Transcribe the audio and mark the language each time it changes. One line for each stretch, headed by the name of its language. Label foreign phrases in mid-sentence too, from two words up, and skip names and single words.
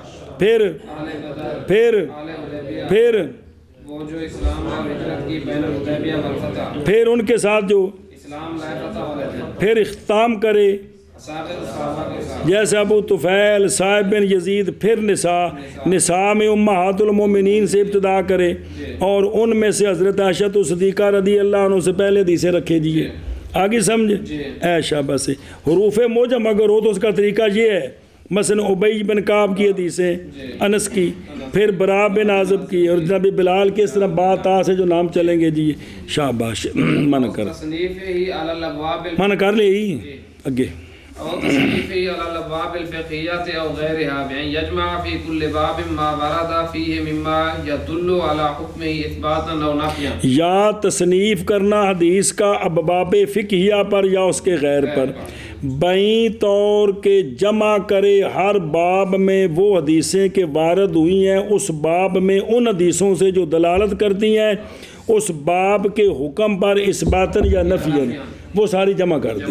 Urdu: پھر ان کے ساتھ جو پھر اختتام کرے جیسے ابو طفیل صاحب بن یزید, پھر نساء میں امہات المومنین سے ابتدا کرے اور ان میں سے حضرت عائشہ صدیقہ
Arabic: رضی اللہ عنہ
Urdu: سے پہلے حدیثیں رکھے جیے. آگے سمجھے اے شابہ سے حروف موجم اگر ہو تو اس کا طریقہ یہ ہے، مثلا ابی بن کعب کی حدیثیں، انس کی، پھر برا بن عازب کی، اور جناب بلال کے اس طرح با تا سے جو نام چلیں گے جی شاباش من کر من کر لے ہی اگے
Arabic: أو تصنيفه على الأبواب الفقهية أو غيرها بأن يجمع في كل باب ما ورد فيه مما يدل على حكمه إثباتا أو نفيا.
Urdu: یا تصنیف کرنا حدیث کا ابواب فقہیہ پر یا اس کے غیر پر، بائیں طور کے جمع کرے ہر باب میں وہ حدیثیں کہ وارد ہوئی ہیں اس باب میں ان حدیثوں سے جو دلالت کرتی ہیں اس باب کے حکم پر اثباتاً یا نفیاً، وہ ساری جمع کر دی.